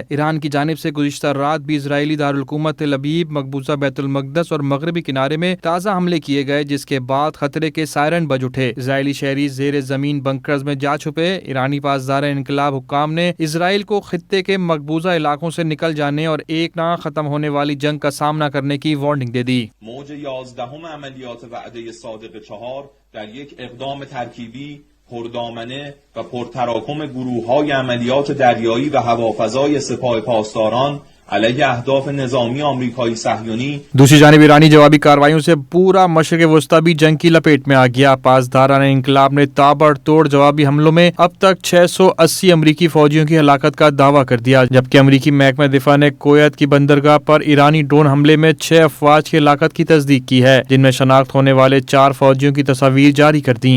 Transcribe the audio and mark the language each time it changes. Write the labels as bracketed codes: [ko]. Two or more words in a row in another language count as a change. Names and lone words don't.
[ur] ایران کی جانب سے گزشتہ رات بھی اسرائیلی دارالحکومت تل ابیب، مقبوضہ بیت المقدس اور مغربی کنارے میں تازہ حملے کیے گئے، جس کے بعد خطرے کے سائرن بج اٹھے۔ اسرائیلی شہری زیر زمین بنکرز میں جا چھپے۔ ایرانی پاسدار انقلاب حکام نے اسرائیل کو خطے کے مقبوضہ علاقوں سے نکل جانے اور ایک نہ ختم ہونے والی جنگ کا سامنا کرنے کی وارننگ دے دی۔ [fa] موج 11 عملیات وعده صادق 4 در یک اقدام ترکیبی پردامنه و پرتراکم گروه‌های عملیات دریایی و هوافضای سپاه پاسداران علیہ اہداف نظامی امریکائی صہیونی۔ [ur] دوسری جانب ایرانی جوابی کارروائیوں سے پورا مشرق وسطیٰ بھی جنگ کی لپیٹ میں آ گیا۔ پاسداران انقلاب نے تابڑ توڑ جوابی حملوں میں اب تک 680 امریکی فوجیوں کی ہلاکت کا دعویٰ کر دیا، جبکہ امریکی محکمہ دفاع نے کویت کی بندرگاہ پر ایرانی ڈرون حملے میں 6 افواج کی ہلاکت کی تصدیق کی ہے، جن میں شناخت ہونے والے 4 فوجیوں کی تصاویر جاری کر دیں۔